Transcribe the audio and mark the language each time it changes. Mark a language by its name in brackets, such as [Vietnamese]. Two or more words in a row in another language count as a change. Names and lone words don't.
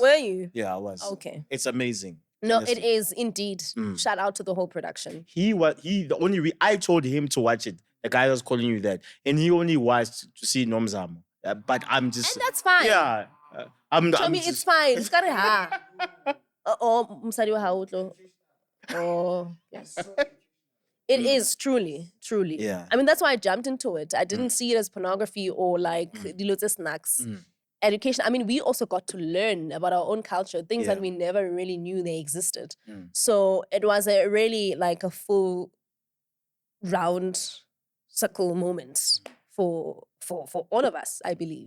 [English] Were you? Yeah, I was. Okay. It's amazing. No, Honestly. it is indeed. Shout out to the whole production. I told him to watch it. The guy was calling you that. And he only watched to see Nomzamo. But I'm just. And that's fine. Yeah. Tell me it's fine. It's got ha. Oh, [Southern Sotho] Msadi wa hautlo. [English] Oh, yes. It is truly. Yeah. I mean, that's why I jumped into it. I didn't see it as pornography or like dilute snacks. Education. I mean, we also got to learn about our own culture, things that we never really knew they existed. So it was a really like a full round circle moment for all of us, I believe.